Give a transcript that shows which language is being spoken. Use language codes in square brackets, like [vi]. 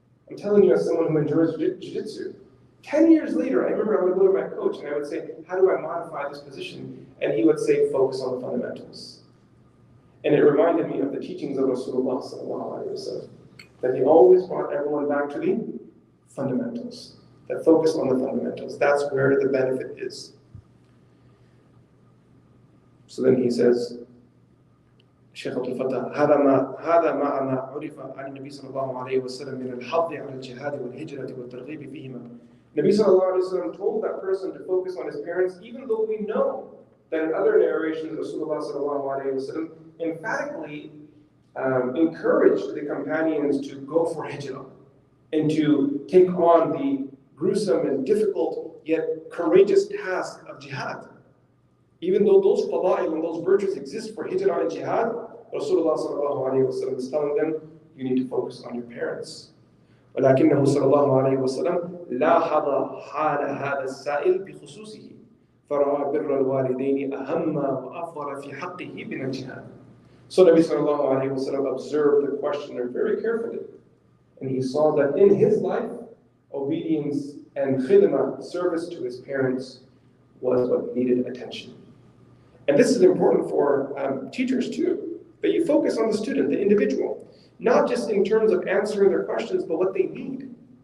[en] I'm telling you, as someone who enjoys jiu-jitsu, 10 years later, I remember I would go to my coach and I would say, how do I modify this position? And he would say, focus on the fundamentals. And it reminded me of the teachings of Rasulullah sallallahu alaihi wasallam, that he always brought everyone back to the fundamentals, that focus on the fundamentals. That's where the benefit is. So then he says, [ar] Shaykh Abdul Fattah, هذا ما عرف عن النبي صلى الله عليه وسلم من الحظ على الجهاد والهجرة والترغيب فيهما. [en] Nabi sallallahu alaihi wasallam told that person to focus on his parents, even though we know that in other narrations, Rasulullah sallallahu alaihi wasallam emphatically encouraged the companions to go for hijrah and to take on the gruesome and difficult yet courageous task of jihad. Even though those fada'il and those virtues exist for hijrah and jihad, Rasulullah sallallahu alayhi wa sallam is telling them, you need to focus on your parents. [ar] ولكنه صلى الله عليه وسلم لاحظ حال هذا السائل بخصوصه فرأى بر الوالدين أهم وأفضل في حقه من الجهاد. [en] So Nabi sallallahu alayhi wa sallam observed the questioner very carefully, and he saw that in his life, obedience and khidmah, service to his parents, was what needed attention. And this is important for teachers too, that you focus on the student, the individual, not just in terms of answering their questions, but what they need.